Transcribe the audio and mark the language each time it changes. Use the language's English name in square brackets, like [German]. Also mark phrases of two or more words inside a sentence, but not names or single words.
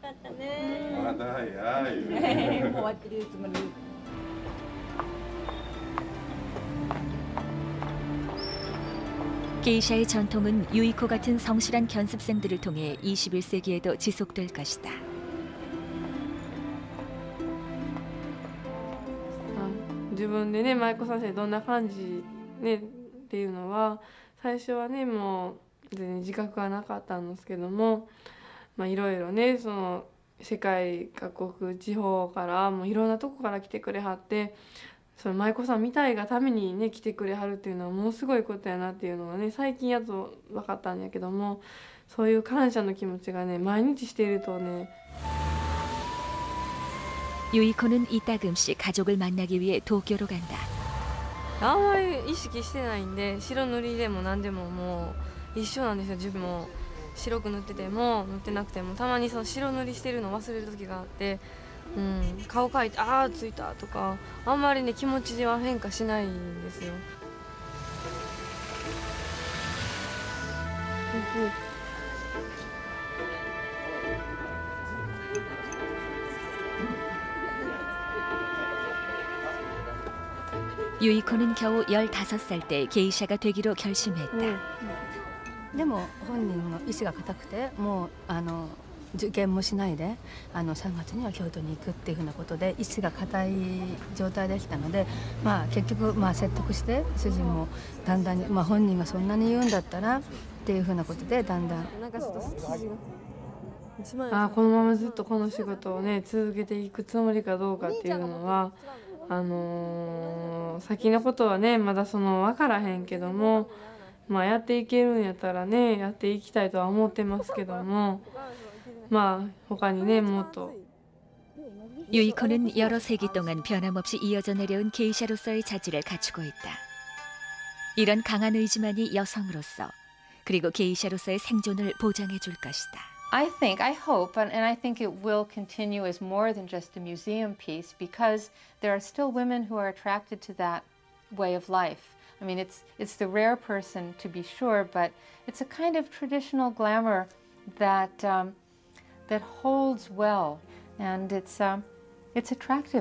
[Korean] 게이샤의 전통은 유이코 같은 성실한 견습생들을 통해 21세기에도 지속될 것이다. [Japanese] 自分でね舞妓さんしてどんな感じねっていうのは最初はねもう全然自覚はなかったんですけども、いろいろねその世界各国地方からもういろんなとこから来てくれはって。その舞妓さんみたいがためにね来てくれはるっていうのはものすごいことやなっていうのがね最近やっと分かったんやけどもそういう感謝の気持ちがね毎日しているとね [Korean] 유이코는 이따금씩 가족을 만나기 위해 도쿄로 간다. [Japanese] あんまり意識してないんで白塗りでも何でももう一緒なんですよ。自分も白く塗ってても塗ってなくてもたまにその白塗りしてるの忘れる時があって。顔描いてああついたとかあんまりね気持ちは変化しないんですよ。 [Korean] 유이코는 겨우 15살 때 게이샤가 되기로 결심했다. [Japanese] でも本人の意志が固くてもう受験もしないで3月には京都に行くっていうふうなことで意志が固い状態でしたので、結局説得して主人もだんだんに、本人がそんなに言うんだったらっていうふうなことでだんだんこのままずっとこの仕事をね続けていくつもりかどうかっていうのは先のことはねまだ分からへんけども、やっていけるんやったらねやっていきたいとは思ってますけども。 [Korean] 유이코는 여러 세기 동안 변함없이 이어져 내려온 게이샤로서의 자질을 갖추고 있다. 이런 강한 의지만이 여성으로서 그리고 게이샤로서의 생존을 보장해 줄 것이다. [English] I hope, and I think it will continue as more than just a museum piece because there are still women who are attracted to that way of life. I mean, it's the rare person to be sure, but it's a kind of traditional glamour that holds well, and it's attractive.